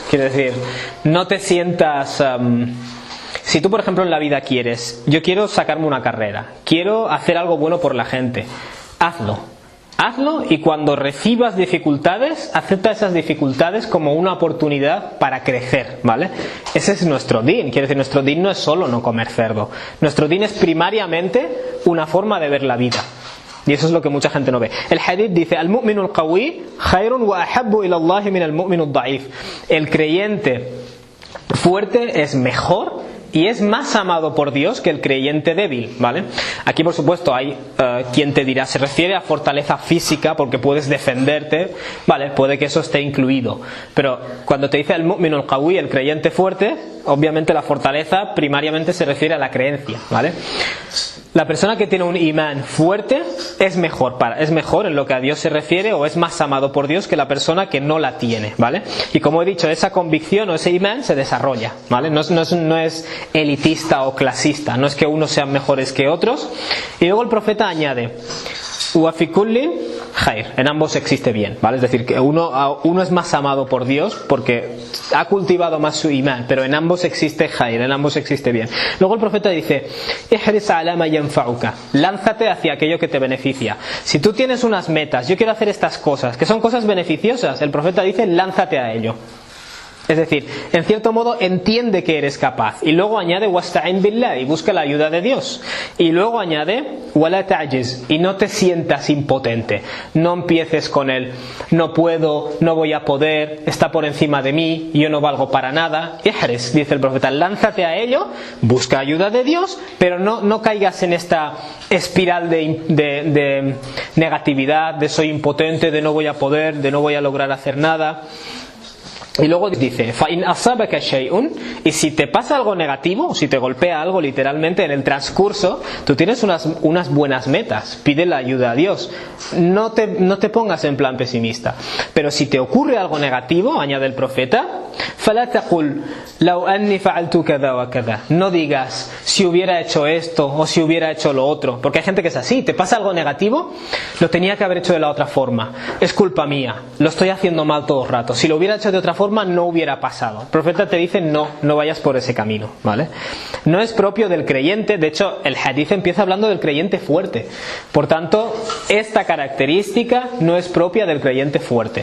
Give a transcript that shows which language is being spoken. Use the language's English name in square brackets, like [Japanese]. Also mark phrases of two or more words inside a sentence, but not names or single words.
[Spanish] Quiero decir, no te sientas... Si tú, por ejemplo, en la vida quieres, yo quiero sacarme una carrera, quiero hacer algo bueno por la gente, hazlo y cuando recibas dificultades, acepta esas dificultades como una oportunidad para crecer, ¿vale? Ese es nuestro din. Quiero decir, nuestro din no es solo no comer cerdo. Nuestro din es primariamente una forma de ver la vida. Y eso es lo que mucha gente no ve. El hadith dice, [Arabic] المؤمن القوي خير وأحب إلى الله من المؤمن الضعيف. [Spanish] El creyente fuerte es mejor y es más amado por Dios que el creyente débil, ¿vale? Aquí, por supuesto, hay quien te dirá, se refiere a fortaleza física porque puedes defenderte, ¿vale? Puede que eso esté incluido. Pero cuando te dice el [Arabic] مؤمن القوي, [Spanish] el creyente fuerte, obviamente la fortaleza primariamente se refiere a la creencia, ¿vale? La persona que tiene un imán fuerte es mejor en lo que a Dios se refiere o es más amado por Dios que la persona que no la tiene, ¿vale? Y como he dicho, esa convicción o ese imán se desarrolla, ¿vale? No es elitista o clasista, no es que unos sean mejores que otros. Y luego el profeta añade, [Arabic] وفي كل خير, [Spanish] en ambos existe bien, ¿vale? Es decir, que uno es más amado por Dios porque ha cultivado más su imán, pero en ambos existe khair, en ambos existe bien. Luego el profeta dice, [Arabic] احرص على ما ينفعك, [Spanish] lánzate hacia aquello que te beneficia. Si tú tienes unas metas, yo quiero hacer estas cosas, que son cosas beneficiosas, el profeta dice, lánzate a ello. Es decir, en cierto modo entiende que eres capaz. Y luego añade [Arabic] واستعن بالله, [Spanish] y busca la ayuda de Dios. Y luego añade [Arabic] ولا تعجز, [Spanish] y no te sientas impotente. No empieces con el no puedo, no voy a poder, está por encima de mí, yo no valgo para nada. Ihris, dice el profeta, lánzate a ello, busca ayuda de Dios, pero no caigas en esta espiral de negatividad, de soy impotente, de no voy a poder, de no voy a lograr hacer nada. Y luego dice, [Arabic] فَإِنْ أَصَابَكَ شَيْءٌ, [Spanish] y si te pasa algo negativo, si te golpea algo literalmente en el transcurso, tú tienes unas buenas metas, pide la ayuda a Dios, no te pongas en plan pesimista. Pero si te ocurre algo negativo, añade el profeta, [Arabic] فَلَا تَقُلْ لَوْ أَنِّي فَعَلْتُ كَذَا وَكَذَا, [Spanish] no digas si hubiera hecho esto o si hubiera hecho lo otro, porque hay gente que es así, te pasa algo negativo, lo tenía que haber hecho de la otra forma, es culpa mía, lo estoy haciendo mal todo el rato, si lo hubiera hecho de otra forma no hubiera pasado. El profeta te dice no vayas por ese camino, ¿vale? No es propio del creyente, de hecho el hadith empieza hablando del creyente fuerte, por tanto esta característica no es propia del creyente fuerte.